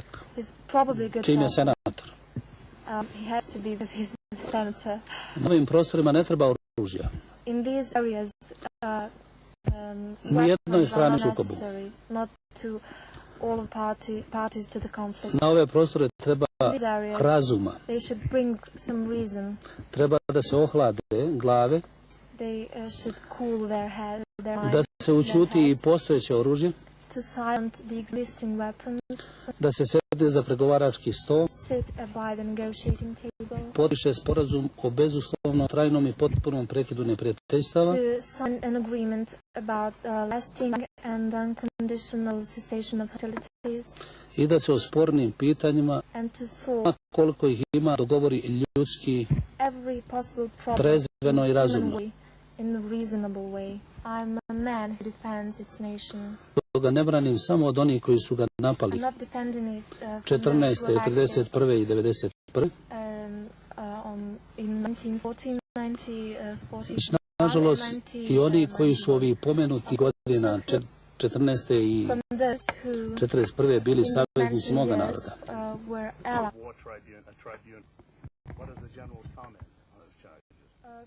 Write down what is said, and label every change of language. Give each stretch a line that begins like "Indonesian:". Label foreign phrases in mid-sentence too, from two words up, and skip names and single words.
Serbian: Čim je senator. Na ovim prostorima ne treba oružja.
English: in these areas,
Serbian: Ni jednoj
English: weapons are
Serbian: strani
English: not
Serbian: sukobu.
English: necessary, not to all parties to the conflict.
Serbian: Na ove prostore treba
English: In these areas,
Serbian: razuma.
English: they should bring some reason.
Serbian: Treba da se ohlade glave,
English: They should cool their head, their
Serbian: da
English: minds,
Serbian: se učuti
English: their
Serbian: i
English: heads,
Serbian: postojeće oružje,
English: to silence the existing weapons,
Serbian: da se sede za pregovarački stol,
English: sit by the negotiating table,
Serbian: potpiše sporazum o bezuslovnom, trajnom i potpunom prekidu neprijateljstava,
English: to sign an agreement about lasting and unconditional cessation of hostilities,
Serbian: i da se o spornim pitanjima,
English: and to solve
Serbian: koliko ih ima, dogovori ljudski,
English: every possible problem
Serbian: trezveno i
English: in a
Serbian: razumno.
English: human way, in a reasonable way. I'm a man who defends its nation.
Serbian: To ga ne branim samo od onih koji su ga
English: I'm
Serbian: napali
English: not defending it from
Serbian: 14.,
English: those who acted,
Serbian: 41. i 91.
English: in 1914, 1940,
Serbian: Nažalost, i oni koji su ovih pomenutih godina 14. i
English: from those who
Serbian: 41. bili
English: in the
Serbian: saveznici moga
English: years,
Serbian: naroda.
English: were allies. War tribunal. What is the general comment on those charges?